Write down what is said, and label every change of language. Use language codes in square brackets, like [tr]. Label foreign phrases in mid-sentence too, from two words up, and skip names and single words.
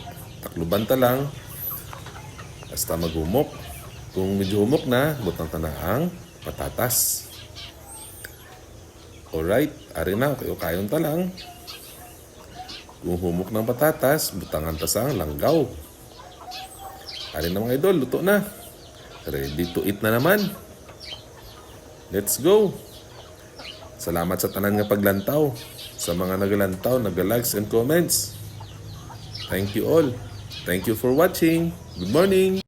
[hil] Takluban ta lang. Basta maghumok. Kung medyo humok na, butang ta na ang patatas. Alright, ari na, kayon ta lang. Kung humok ng patatas, butangan ta sa langgaw. Ari na mga idol, luto na. [en] Ready to eat na naman. Let's go! [hil] Salamat sa tanan nga paglantaw. Sa mga nagalantaw, nagalikes [en] and comments. Thank you all. Thank you for watching. Good morning!